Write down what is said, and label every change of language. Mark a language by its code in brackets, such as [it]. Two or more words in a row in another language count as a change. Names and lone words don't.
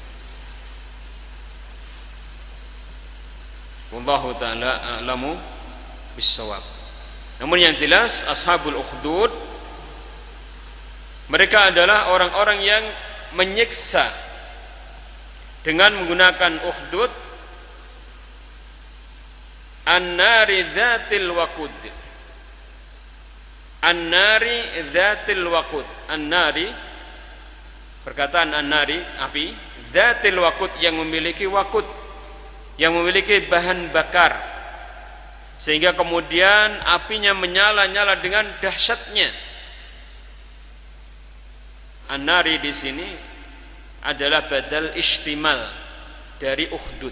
[ar] والله تعالى أعلم بالصواب. [id] Namun yang jelas [ar] أصحاب الأخدود [id] mereka adalah orang-orang yang menyiksa dengan menggunakan [ar] أخدود النار ذات الوقود. النار ذات الوقود. [id] An-nari, perkataan an-nari api, [ar] ذات الوقود [id] yang memiliki waqud, yang memiliki bahan bakar, sehingga kemudian apinya menyala-nyala dengan dahsyatnya. An-nari di sini adalah [ar] بدل اشتمال [id] dari ukhdud.